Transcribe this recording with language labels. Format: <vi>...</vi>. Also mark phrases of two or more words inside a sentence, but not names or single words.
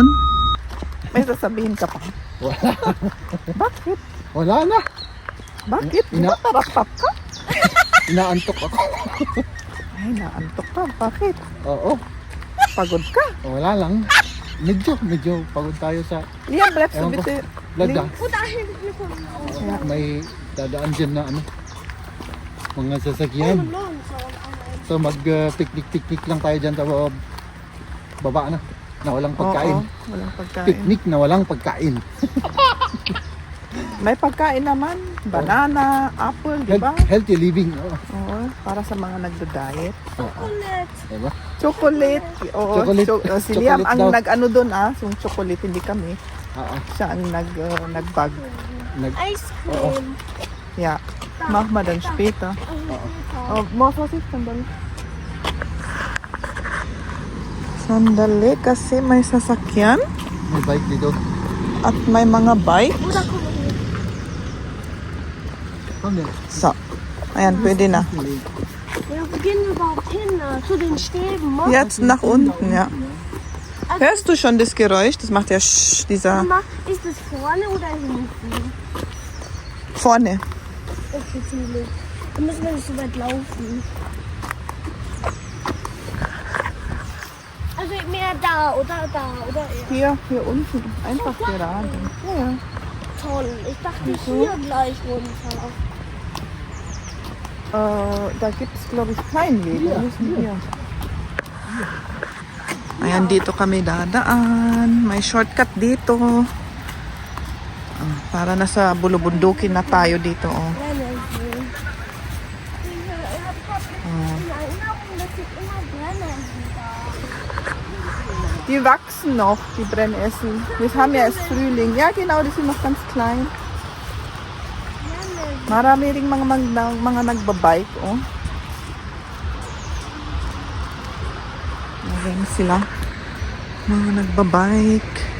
<tl>May sasabihin ka pa. Wala. Bakit? Wala na. Bakit? Natarapat ka? Inaantok ako. Ay, naantok ka. Bakit? Oo. Pagod ka? Wala lang. Medyo pagod tayo sa Liam,</tl> <de>bleibst du</de> <tl>Ewan ko.</tl> <de>bitte</de> <tl>lagda.</tl> <de>Ja.</de> <tl>May dadaan dyan na ano, mga sasakyan. So mag-picnic lang tayo dyan sa baba na walang pagkain. Oo, walang pagkain. Picnic na walang pagkain. May pagkain naman. Banana, apple, di ba?</tl> <en>Healthy living. Oo.</en> <tl>Oo, para sa mga nagda-diet. Diba? Chocolate. Oo, Chocolate. si Liam Chocolate ang daw. nag-ano doon yung chocolate, hindi kami. Oo. Siya ang nag-bag.</tl> <en>Ice cream.</en> <de>Ja, mach mal dann später. Oh, more Vorsicht,</de> <tl>sandali. Sandali kasi may sasakyan May bike dito. at may mga bike. Come So, ayan, pwede na.</tl> <de>Ja, wo gehen wir überhaupt hin? Zu den Stäben? Jetzt nach unten, ja. Hörst du schon das Geräusch? Das macht ja dieser Mama, ist es vorne oder hinten? vorne. Okay, zum Glück. Dann müssen wir nicht so weit laufen. Also mehr da oder eher. Hier unten. Einfach gerade. Ja, ja. Toll. Ich dachte hier gleich runter. Da gibt es, glaube ich, keinen Weg. Wir müssen hier.</de> <tl>Ayan, dito kami dadaan. May shortcut dito. Para nasa bulubundukin na tayo dito. Oh.</tl> <de>Nein, nein, in Erinnerung, dass ich immer Brennnesseln da. Die wachsen noch, die Brennessen. Wir haben ja erst Frühling. Ja, genau, die sind noch ganz klein.</de> <tl>Marami ring mga nagbabike, oh. Ayan sila. Mga nagbabike.</tl>